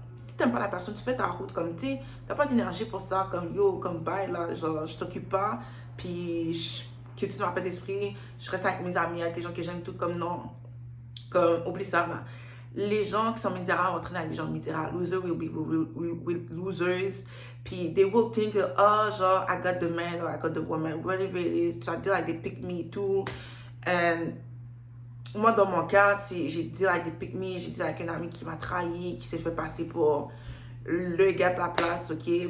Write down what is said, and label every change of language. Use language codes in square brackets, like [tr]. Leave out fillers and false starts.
[fr] Si tu n'aimes pas la personne, tu fais ta route comme, tu sais, tu n'as pas d'énergie pour ça, comme yo, comme bye, là, genre, je t'occupe pas, puis que tu ne m'as pas d'esprit, je reste avec mes amis, avec les gens que j'aime, tout comme non. Comme, oublie ça, là. Les gens qui sont misérables entraînent à des gens misérables. [en] Losers will losers. [fr] Puis, [en] they will think, oh, genre, I got the man or I got the woman, whatever it is. So I feel like they pick me too. [fr] And moi, dans mon cas, j'ai dit [en] like they pick me, [fr] j'ai dit avec un ami qui m'a trahi, qui s'est fait passer pour le gars de la place, ok?